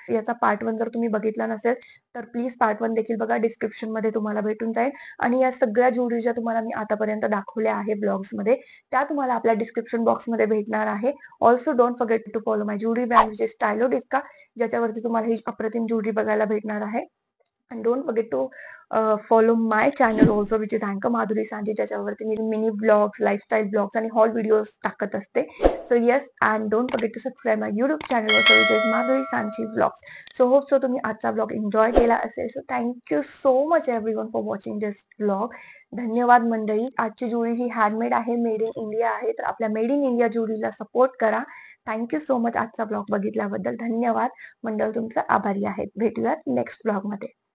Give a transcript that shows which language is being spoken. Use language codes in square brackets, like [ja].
[mr] याचा पार्ट 1 जर तुम्ही बघितला नसेल तर प्लीज पार्ट 1 देखील बघा. डिस्क्रिप्शन मध्ये तुम्हाला भेटून जाईल आणि या सगळ्या ज्वेलरी ज्या तुम्हाला मी आतापर्यंत दाखवल्या आहे ब्लॉग्स मध्ये त्या तुम्हाला आपल्या डिस्क्रिप्शन बॉक्स मध्ये भेटणार आहे. [en] also don't forget to follow my jewellery brand which is Stylo Disca, [mr] ज्याच्यावरती तुम्हाला ही अप्रतिम ज्वेलरी बघायला भेटणार आहे. [en] and don't forget to follow my channel also which is Anchor Madhuri Sanji, [mr] ज्याच्यावरती मी मिनी ब्लॉग्स, लाईफस्टाईल ब्लॉग्स आणि हॉल व्हिडिओज टाकत असते. [en] So yes, and don't forget to subscribe my YouTube channel also which is Madhuri Sanchi blogs. So hope so [mr] तुम्ही आजचा blog enjoy केला असेल. [en] So thank you so much everyone for watching this blog. [mr] धन्यवाद मंडळी. आजची ज्वेलरी ही handmade आहे, मेड इन इंडिया आहे. तर आपल्या मेड इन इंडिया ज्वेलरीला सपोर्ट करा. [en] thank you so much [mr] आजचा ब्लॉग बघितल्याबद्दल. धन्यवाद मंडळ, तुमचं आभारी आहे. भेटूयात नेक्स्ट ब्लॉग मध्ये.